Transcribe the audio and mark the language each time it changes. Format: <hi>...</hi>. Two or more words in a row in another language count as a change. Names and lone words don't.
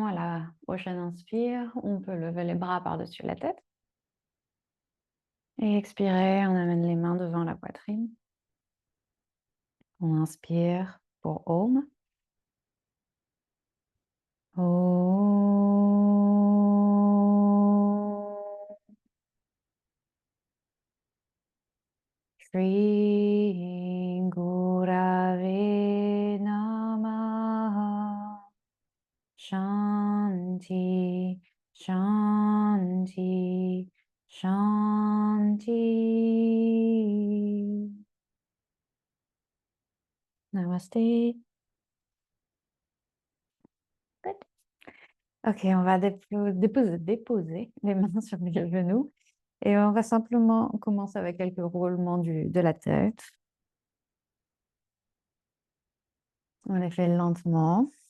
<fr>À la prochaine inspire, on peut lever les bras par-dessus la tête. Et expirer, on amène les mains devant la poitrine. On inspire pour Om.</fr> <sa>Om. Shri Gurave Namaha. Shanti, Shanti, Shanti. Namaste.</sa> <en>Good.</en> <fr>Ok, on va déposer les mains sur les genoux et on va simplement commencer avec quelques roulements de la tête. On les fait lentement.</fr>